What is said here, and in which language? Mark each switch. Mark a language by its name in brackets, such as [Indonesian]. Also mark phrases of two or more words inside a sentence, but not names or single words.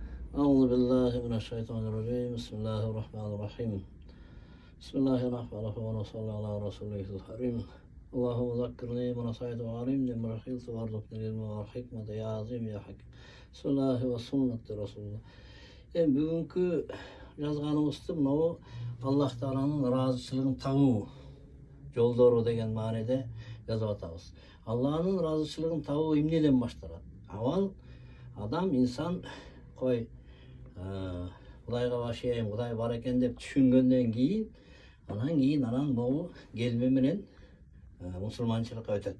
[Arabic] أعوذ بالله من الشيطان الرجيم. بسم الله الرحمن الرحيم. بسم الله الرحمن الرحيم وصلى على رسوله الكريم. اللهم ذكرني من نصيحة وعلمني من رحيلت وارزقني العلم والحكمة يا عظيم يا حكيم. بسم الله والسنة رسول الله. [Kyrgyz] Bugünkü жазганыбызды мынау Аллах Тааланын ыраазычылыгын табуу жолдору деген мааниде жазып атабыз. Аллахнын ыраазычылыгын табуу эмнеден башталат? Авал адам, инсан кой Кудайга башайм, Кудай бар экен деп түшүнгөндөн кийин, анан могу келме менен мусулманчылыкка өтөт.